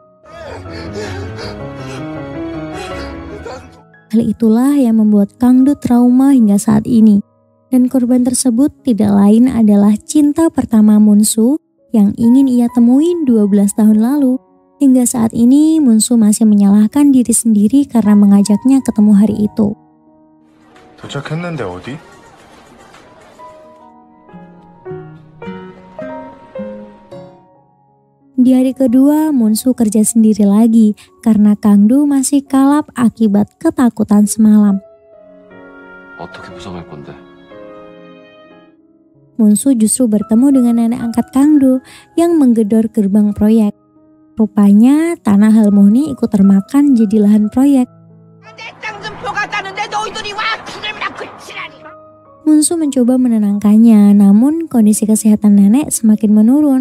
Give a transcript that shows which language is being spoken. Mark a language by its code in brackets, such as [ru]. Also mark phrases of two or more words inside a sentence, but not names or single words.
[id] Hal itulah yang membuat Kang Do trauma hingga saat ini. Dan korban tersebut tidak lain adalah cinta pertama Munsu yang ingin ia temuin 12 tahun lalu. Hingga saat ini Munsu masih menyalahkan diri sendiri karena mengajaknya ketemu hari itu. [ko] 도착했는데 어디? [id] Di hari kedua, Munsu kerja sendiri lagi karena Kang Do masih kalap akibat ketakutan semalam. [ko] 어떻게 부정할 건데? [id] Munsu justru bertemu dengan nenek angkat Kang Do yang menggedor gerbang proyek. Rupanya tanah Halmoni ikut termakan jadi lahan proyek. Munsu mencoba menenangkannya, namun kondisi kesehatan nenek semakin menurun.